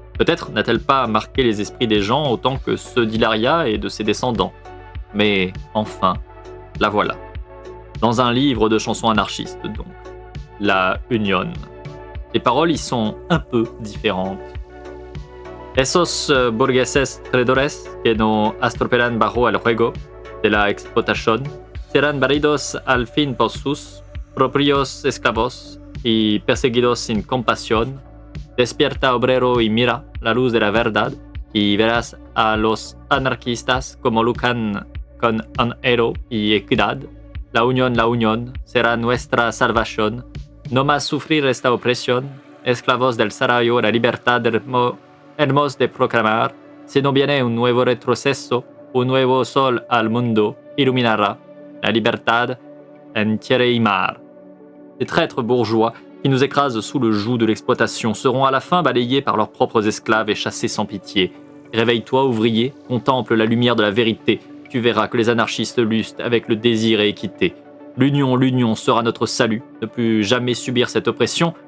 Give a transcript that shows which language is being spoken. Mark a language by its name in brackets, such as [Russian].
[French] Peut-être n'a-t-elle pas marqué les esprits des gens autant que ceux d'Hilaria et de ses descendants. Mais enfin, la voilà. Dans un livre de chansons anarchistes donc, La Unión. Les paroles y sont un peu différentes. [Spanish] Esos burgueses traidores que no estropean bajo el juego de la explotación serán barridos al fin por sus propios esclavos y perseguidos sin compasión. Despierta, obrero, y mira la luz de la verdad, y verás a los anarquistas como luchan con anhelo y equidad. La unión será nuestra salvación. No más sufrir esta opresión. Esclavos del salario, la libertad hemos de proclamar. Si no viene un nuevo retroceso, un nuevo sol al mundo iluminará. La libertad en tierra y mar. [French] Les traîtres bourgeois qui nous écrasent sous le joug de l'exploitation seront à la fin balayés par leurs propres esclaves et chassés sans pitié. Réveille-toi, ouvrier, contemple la lumière de la vérité. Tu verras que les anarchistes luttent avec le désir et équité. L'union sera notre salut. Ne plus jamais subir cette oppression.